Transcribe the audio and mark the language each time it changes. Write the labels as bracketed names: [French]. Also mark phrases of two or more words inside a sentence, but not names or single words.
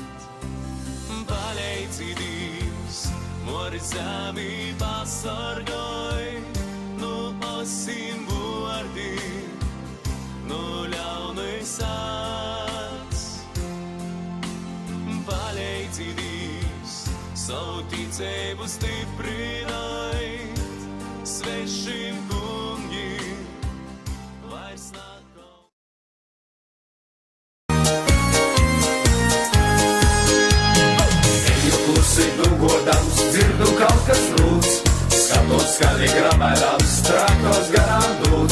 [Latgalian] Paleidzi Dievs, mor zemi pasargāj, nu osim vārdim, nu ļaunis acs. Paleidzi Dievs, savu ticību stiprināt, svešim kungim vairs nav. [Latvian] Godams, dzirdu kaut kas rūc, skatos skaļi grabēdams, traktos garām dūc.